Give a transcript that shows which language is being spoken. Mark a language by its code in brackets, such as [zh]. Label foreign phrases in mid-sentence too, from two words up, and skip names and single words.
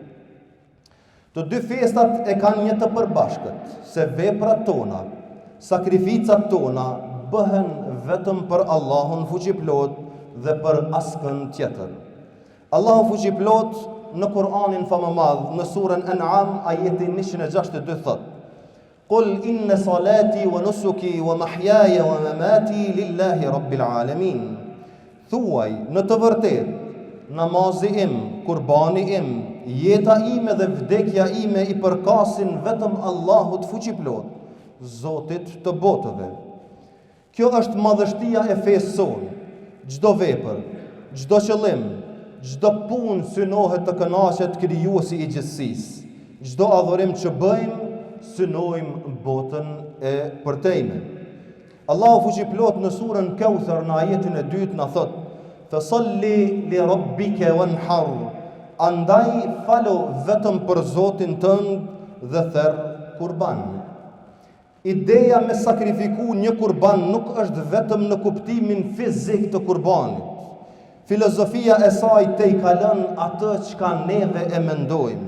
[sq] Të dy festat e kanë një të përbashkët, se veprat tona, sakrificat tona bëhen vetëm për Allahun fuqiplot dhe për askën tjetër. Allahu fuqiplot në Kur'anin famëmadh, në surën An'am, ajetin 162 thot: [ar] قل إن صلاتي ونسكي ومحياي ومماتي لله رب العالمين. [sq] Thuaj, në të vërtet, namazi im, kurbani im, jeta ime dhe vdekja ime i përkasin vetëm Allahut fuqiplot, Zotit të botëve. Kjo është madhështia e fesë sonë. Çdo vepër, çdo qëllim, çdo punë synohet të kënaqet krijuesi i gjithësisë. Çdo adhurim që bëjmë, synojmë botën e përtejme. Allahu fuqiplot në surën Kauthar në ajetin e 2 na thot: [ar] "فصل لربك وانحر." [sq] Andaj falo vetëm për Zotin tënd dhe therr kurban. Ideja me sakrifiku një kurban nuk është vetëm në kuptimin fizik të kurbanit. Filozofia e saj te i kalon atë çka neve e mendojmë.